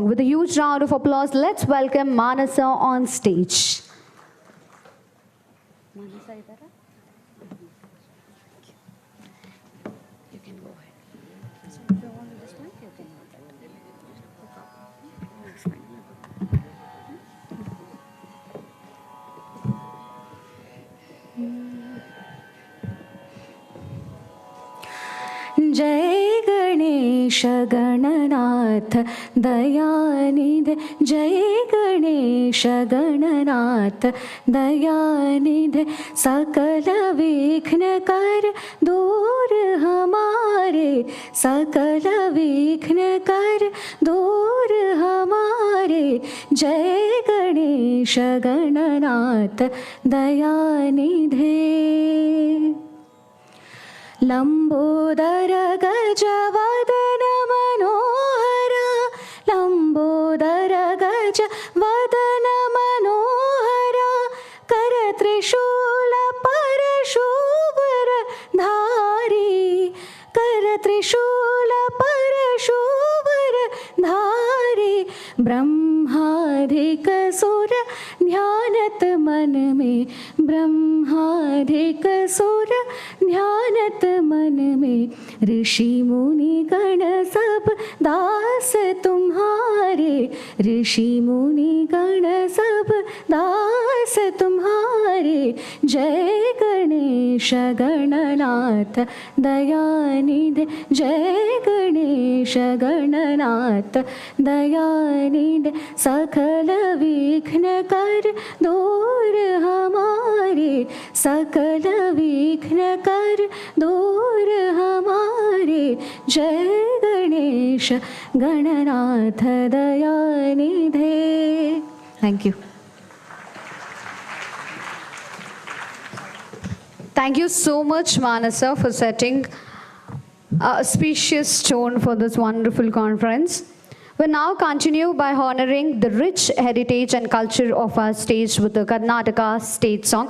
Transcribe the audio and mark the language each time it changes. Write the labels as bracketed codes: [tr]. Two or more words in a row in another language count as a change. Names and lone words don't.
[en] With a huge round of applause, let's welcome Manasa on stage. Manasa, idhar you can go ahead. So if you want this one, you can hold that. It's fine. [hi] जय गणेश गणनाथ दयानिधे जय गणेश गणनाथ दयानिधे सकल विघ्न कर दूर हमारे सकल विघ्न कर दूर हमारे जय गणेश गणनाथ दयानिधे लंबोदर गजवदन मनोहर लंबोदर गजवदन मनोहर कर त्रिशूल परशुवर धारी कर त्रिशूल परशुवर धारी ब्रह्माधिक सुर ध्यानत मन में ब्रह्माधिक सुर ध्यानत मन में ऋषि मुनि गण सब दास तुम्हारे ऋषि मुनि गण सब दास तुम्हारे जय गणेश गणनाथ दयानिधे जय गणेश गणनाथ दयानिधे सकल विघ्न कर दूर हमारे सकल विघ्न कर दूर हमारे जय गणेश गणनाथ दयानिधे. [en] Thank you. Thank you so much, Manasa, for setting a auspicious tone for this wonderful conference. We'll now continue by honoring the rich heritage and culture of our stage with the Karnataka state song.